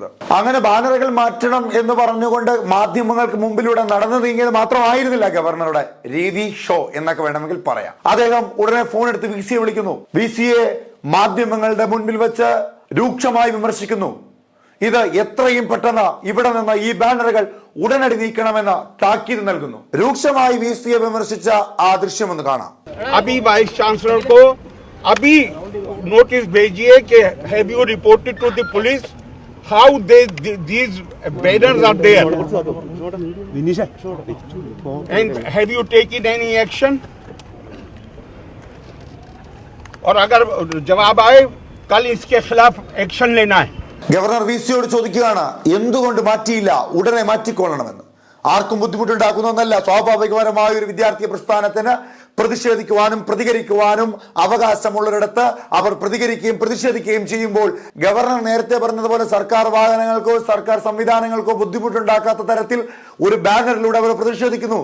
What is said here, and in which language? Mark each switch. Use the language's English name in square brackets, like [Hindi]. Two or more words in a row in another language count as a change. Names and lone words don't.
[Malayalam] അങ്ങനെ ബാനറുകൾ മാറ്റണം എന്ന് പറഞ്ഞുകൊണ്ട് മാധ്യമങ്ങൾക്ക് മുമ്പിലൂടെ നടന്നു നീങ്ങിയത് മാത്രമായിരുന്നില്ല ഗവർണറുടെ രീതി, ഷോ എന്നൊക്കെ വേണമെങ്കിൽ പറയാം. അദ്ദേഹം ഉടനെ ഫോൺ എടുത്ത് VC വിളിക്കുന്നു. VC മാധ്യമങ്ങളുടെ മുൻപിൽ വെച്ച് രൂക്ഷമായി വിമർശിക്കുന്നു. ഇത് എത്രയും പെട്ടെന്ന് ഇവിടെ നിന്ന് ഈ ബാനറുകൾ ഉടനടി നീക്കണമെന്ന് താക്കീത് നൽകുന്നു. രൂക്ഷമായി VC വിമർശിച്ച ആ ദൃശ്യം ഒന്ന് കാണാം. [Hindi] वाइस चांसलर को अभी नोटिस भेजिए कि [English] have you reported to the police how these banners are there and have you taken any action [Hindi] और अगर जवाब आए कल इसके खिलाफ एक्शन लेना है. [Malayalam] ഗവർണർ VCയോട് ചോദിക്കുകയാണ്, എന്തുകൊണ്ട് മാറ്റിയില്ല, ഉടനെ മാറ്റിക്കൊള്ളണമെന്ന്. ആർക്കും ബുദ്ധിമുട്ടുണ്ടാക്കുന്ന ഒന്നല്ല. സ്വാഭാവികപരമായ ഒരു വിദ്യാർത്ഥി പ്രസ്ഥാനത്തിന് പ്രതിഷേധിക്കുവാനും പ്രതികരിക്കുവാനും അവകാശമുള്ളിടത്ത് അവർ പ്രതികരിക്കുകയും പ്രതിഷേധിക്കുകയും ചെയ്യുമ്പോൾ ഗവർണർ നേരത്തെ പറഞ്ഞതുപോലെ സർക്കാർ വാഹനങ്ങൾക്കോ സർക്കാർ സംവിധാനങ്ങൾക്കോ ബുദ്ധിമുട്ടുണ്ടാക്കാത്ത തരത്തിൽ ഒരു ബാനറിലൂടെ അവർ പ്രതിഷേധിക്കുന്നു.